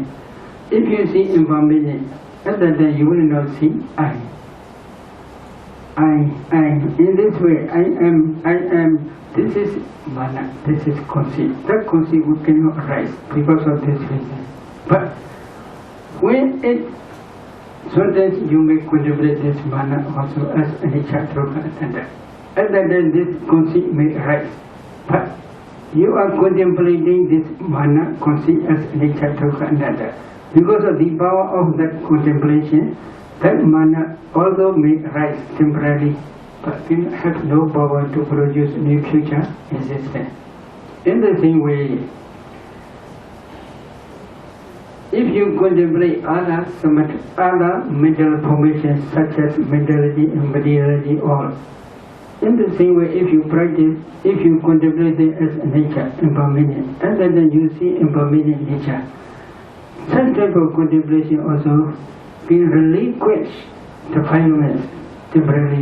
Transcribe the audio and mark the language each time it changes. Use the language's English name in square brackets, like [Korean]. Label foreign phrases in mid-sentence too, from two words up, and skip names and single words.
[English] If you see impermanent, at that time you will not see I. in this way, I am, this is mana, this is conceit. That conceit we cannot arise because of this reason. But when it, sometimes you may contemplate this mana also as [Pali] anicca, dukkha, anatta. [English] Other than this conceit may arise. But you are contemplating this mana conceit as [Pali] anicca, dukkha, anatta. [English] Because of the power of that contemplation, that mana although may arise temporarily, but can have no power to produce new future existence. In the same way, if you contemplate other mental formations such as mentality and materiality, all, in the same way, if you practice, if you contemplate it as nature, impermanent, and then you see impermanent nature, such type of contemplation also can relinquish the defilements temporarily.